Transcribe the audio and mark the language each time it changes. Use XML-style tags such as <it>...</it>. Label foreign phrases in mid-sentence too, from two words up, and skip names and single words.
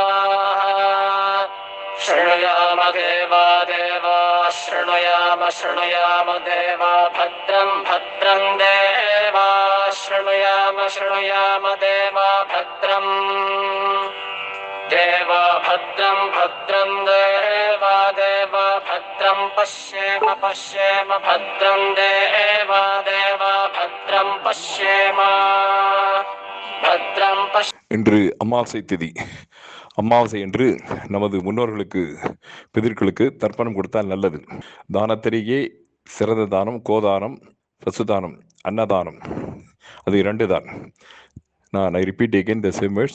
<sa>शृणुयाम देवा शृणुयाम शृणुयाम देवा भद्रं भद्रं देवा शृणुयाम शृणुयाम देवा भद्रं देवा भद्रं भद्रं देवा भद्रं पश्येम पश्येम भद्रं देवा भद्रं पश्येम भद्रं पश्य.</sa> <ta>இன்று அமாவாசை திதி. அமாவாசை என்று நமது முன்னோர்களுக்கு பிதர்களுக்கு தர்ப்பணம் கொடுத்தால் நல்லது. தானத்திலேயே சிறந்த தானம் கோதானம், பசுதானம், அன்னதானம். அது 2 தான். நான்</ta> <en>I repeat again the same words.</en>